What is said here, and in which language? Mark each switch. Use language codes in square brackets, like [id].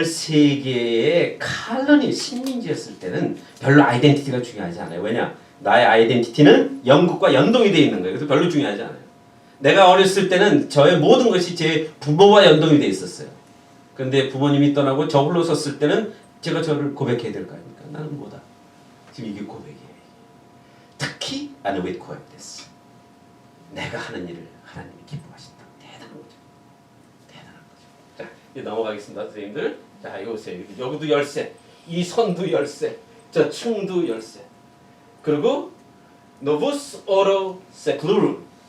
[ko] 13개의 칼론이 식민지였을 때는 별로 아이덴티티가 중요하지 않아요. 왜냐? 나의 아이덴티티는 영국과 연동이 되어 있는 거예요. 그래서 별로 중요하지 않아요. 내가 어렸을 때는 저의 모든 것이 제 부모와 연동이 되어 있었어요. 그런데 부모님이 떠나고 저 홀로 섰을 때는 제가 저를 고백해야 될 거 아닙니까? 나는 뭐다? 지금 이게 고백이에요. 특히 [en] I will quote this. [ko] 내가 하는 일을 하나님이 기뻐하신다. 대단한 거죠. 대단한 거죠. 자, 이제 넘어가겠습니다, 선생님들. 자, 이거 보세요. 여기도 열쇠, 이 선도 열쇠, 저 층도 열쇠. 그리고 [la] Novus Ordo Seclorum.